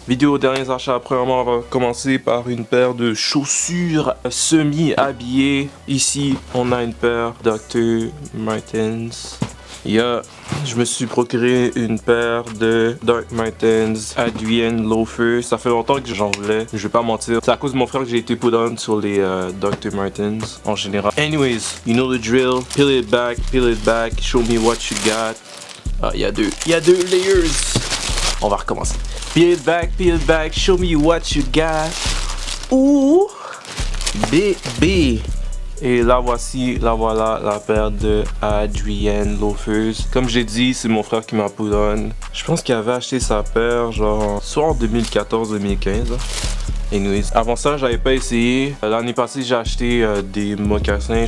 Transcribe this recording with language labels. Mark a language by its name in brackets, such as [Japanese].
[French] Vidéo, derniers achats, premièrement, on va commencer par une paire de chaussures semi-habillées. Ici, on a une paire Dr. Martens. Je me suis procuré une paire de Dr. Martens Adrien Loafer. Ça fait longtemps que j'en voulais, je vais pas mentir. C'est à cause de mon frère que j'ai été [English] put on [French] sur les Dr. Martens en général. [English] Anyways, you know the drill. Peel it back, show me what you got. [French] Ah, il y a deux [English] layers. [French] On va recommencer. [English] Peel it back, show me what you got. [French] Ouh, bébé. Et là voilà la paire de Adrien Loafers. Comme j'ai dit, c'est mon frère qui m'a [English] put on. [French] Je pense qu'il avait acheté sa paire genre soit en 2014-2015. Anyways, avant ça, j'avais pas essayé. L'année passée, j'ai acheté des mocassins.